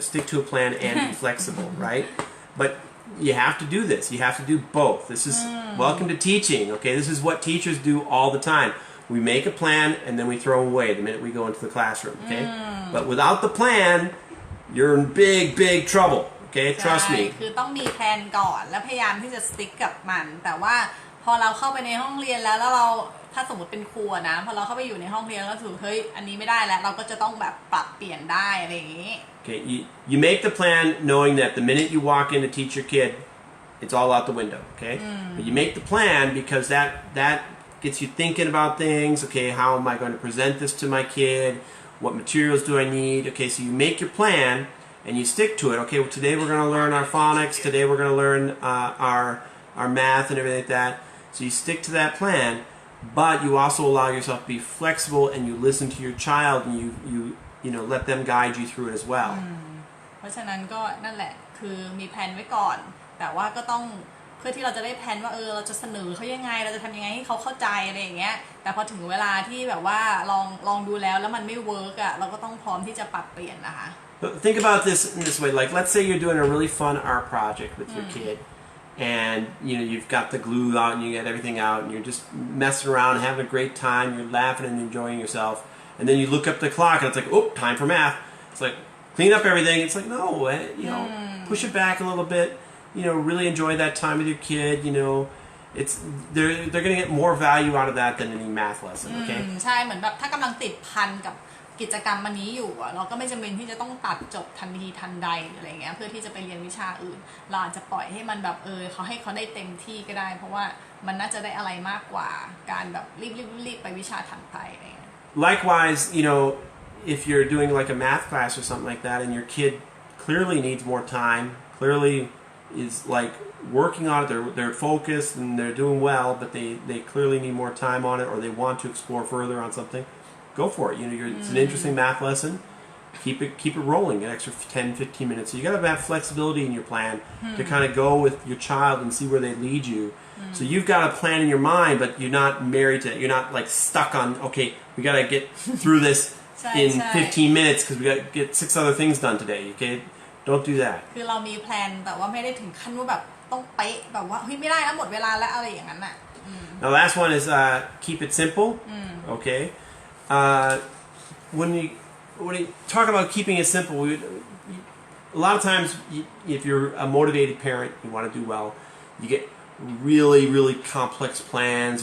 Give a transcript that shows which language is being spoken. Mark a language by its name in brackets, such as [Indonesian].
[English] Stick to a plan and be flexible, right? But you have to do this. You have to do both. This is welcome to teaching. Okay, this is what teachers do all the time. We make a plan and then we throw away the minute we go into the classroom. Okay, but without the plan, you're in big trouble. Okay, trust me. [Thai] คือต้องมีแผนก่อนแล้วพยายามที่จะสติ๊กกับมันแต่ว่าพอเราเข้าไปในห้องเรียนแล้วเราถ้าสมมติเป็นครูนะพอเราเข้าไปอยู่ในห้องเรียนแล้วถือเฮ้ยอันนี้ไม่ได้แล้วเราก็จะต้องแบบปรับเปลี่ยนได้อะไรอย่างนี้ [English] Okay, you make the plan knowing that the minute you walk in to teach your kid, it's all out the window. Okay, but you make the plan because that gets you thinking about things. Okay, how am I going to present this to my kid? What materials do I need? Okay, so you make your plan and you stick to it. Okay, well, today we're going to learn our phonics. Today we're going to learn our math and everything like that. So you stick to that plan, but you also allow yourself to be flexible and you listen to your child and you let them guide you through it as well. [Thai] เพราะฉะนั้นก็นั่นแหละคือมีแผนไว้ก่อนแต่ว่าก็ต้องเพื่อที่เราจะได้แผนว่าเราจะเสนอเขายังไงเราจะทำยังไงให้เขาเข้าใจอะไรอย่างเงี้ยแต่พอถึงเวลาที่แบบว่าลองดูแล้วมันไม่เวิร์กอ่ะเราก็ต้องพร้อมที่จะปรับเปลี่ยนนะคะ [English] Think about this in this way. Like, let's say you're doing a really fun art project with your kid, and you've got the glue out and you get everything out, and you're just messing around and having a great time. You're laughing and enjoying yourself, and then you look up the clock and it's like, oh, time for math. It's like clean up everything. It's like no, push it back a little bit. Really enjoy that time with your kid. It's they're going to get more value out of that than any math lesson. Okay. [Thai] ใช่เหมือนแบบถ้ากำลังติดพันกับกิจกรรมอันนี้อยู่เราก็ไม่จำเป็นที่จะต้องตัดจบทันทีทันใดอะไรเงี้ยเพื่อที่จะไปเรียนวิชาอื่นเราอาจจะปล่อยให้มันแบบเขาให้เขาได้เต็มที่ก็ได้เพราะว่ามันน่าจะได้อะไรมากกว่าการแบบรีบไปวิชาถัดไปอะไรเงี้ย [English] Likewise, if you're doing like a math class or something like that and your kid clearly needs more time, clearly is like working on it, they're focused and they're doing well, but they clearly need more time on it or they want to explore further on something, go for it. It's an interesting math lesson. Keep it rolling an extra 10-15 minutes. So you got to have flexibility in your plan to kind of go with your child and see where they lead you. So you've got a plan in your mind, but you're not married to it. You're not like stuck on, okay, we got to get through this in 15 minutes because we got to get 6 other things done today. Okay, don't do that. [Thai] คือเรามีแพลนแต่ว่าไม่ได้ถึงขั้นว่าแบบต้องเป๊ะแบบว่าเฮ้ยไม่ได้แล้วหมดเวลาแล้วอะไรอย่างนั้นน่ะ [English] Now last one is keep it simple. Okay, when you talk about keeping it simple, a lot of times if you're a motivated parent, you want to do well, you get really complex plans.